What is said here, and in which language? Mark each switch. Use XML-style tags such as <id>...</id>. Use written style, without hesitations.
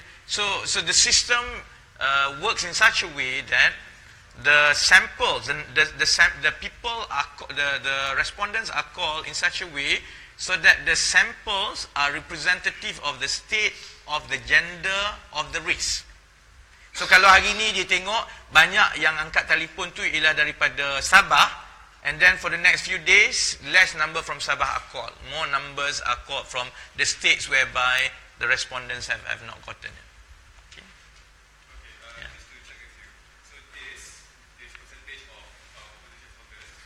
<en>So the system works in such a way that the samples and the people are the respondents are called in such a way so that the samples are representative of the state, of the gender, of the race.</en> <ms>So kalau hari ni dia tengok banyak yang angkat telefon tu ialah daripada Sabah</ms> <en>and then for the next few days, less number from Sabah are called. More numbers are called from the states whereby the respondents have not gotten it. Okay. Yeah. Just to check with you. So this percentage of opposition voters</en>